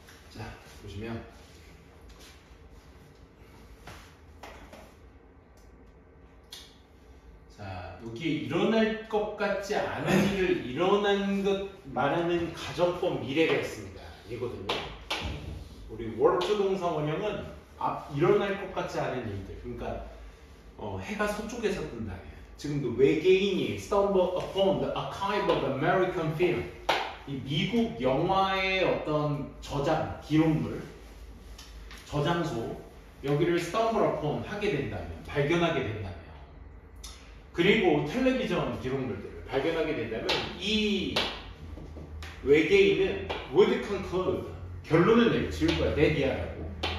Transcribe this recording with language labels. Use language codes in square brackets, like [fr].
[ko] 자, 보시면 자, 여기에 일어날 것 같지 않은 일을 일어난 것 말하는 가정법 미래가 있습니다. 이거든요. 우리 월투 동사 원형은 일어날 것 같지 않은 일들. 그러니까 해가 서쪽에서 뜬다. 지금도 외계인이 [en] stumble upon the archive of American film. [ko] 이 미국 영화의 어떤 저장, 기록물, 저장소, 여기를 [en] stumble upon [ko] 하게 된다면, 발견하게 된다면, 그리고 텔레비전 기록물들을 발견하게 된다면 이 외계인은 [en] would conclude, [ko] 결론을 내리칠 거야. 대비하라고.